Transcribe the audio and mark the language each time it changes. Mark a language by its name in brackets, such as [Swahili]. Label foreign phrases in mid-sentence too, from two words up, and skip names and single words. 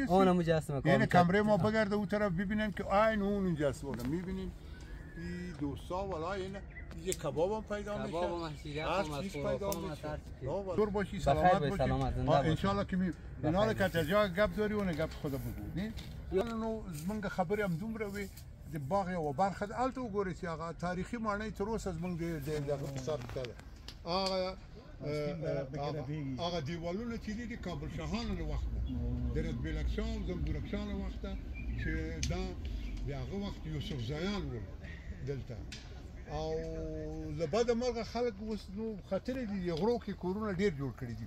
[Persian] اون مجسمه یعنی کمره ما بگرده اون طرف ببینن که عین اون اونجاست. میبینین این دوستا والا اینه یه کباب هم پیدا میشه. کباب هم شیریخ هم پیدا میشه. دور باشی سلامت باشی. [Arabic] ان شاء الله [Persian] که می اینا که تجا گپ داری اون گپ خود بگو نه. [Pashto] نو زمونږ خبرې هم دومره وي د باغ یو برخه د الته وګورئ چې هغه تاریخي ماڼۍ تر اوسه زمونږ د ثابته ده. هغه دیوالونه چې دي د کابل شاهانو له وخته د رتبیلکشان زنبورکشان له وخته چې دا د هغه وخت یوسف زیان ول دلته او له بده مرغه خلک اوس نو خطرې دي غرو کې کورونه ډیر جوړ کړي دي.